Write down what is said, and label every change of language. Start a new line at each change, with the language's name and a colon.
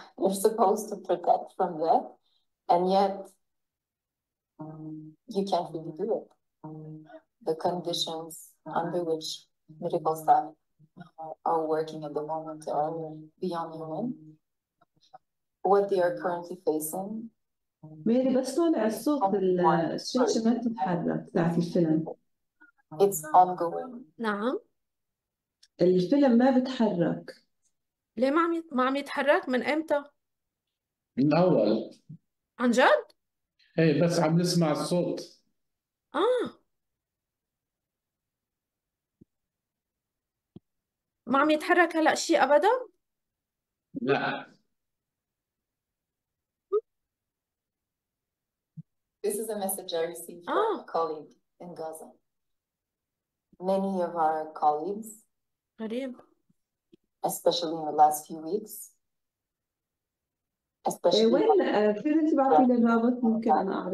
English: You're supposed to protect from death, and yet you can't really do it. The conditions under which medical staff are working at the moment are beyond human. What they are currently facing
Arabic: ميري بس طالع الصوت الشاشة ما تتحرك بتاعت الفيلم.
English: it's ongoing.
Arabic: نعم. الفيلم ما بتحرك. ليه ما عم يتحرك؟ من امتى؟ من أول. عن جد؟ إيه بس عم نسمع الصوت. ما عم يتحرك هلا شيء ابدا؟ لا.
English: This is a message I received from a colleague in Gaza. Many of our colleagues,
Arabic: غريب.
English: especially in the last few weeks, especially
Arabic: وين فين تبعتي لي الرابط ممكن انا اعرض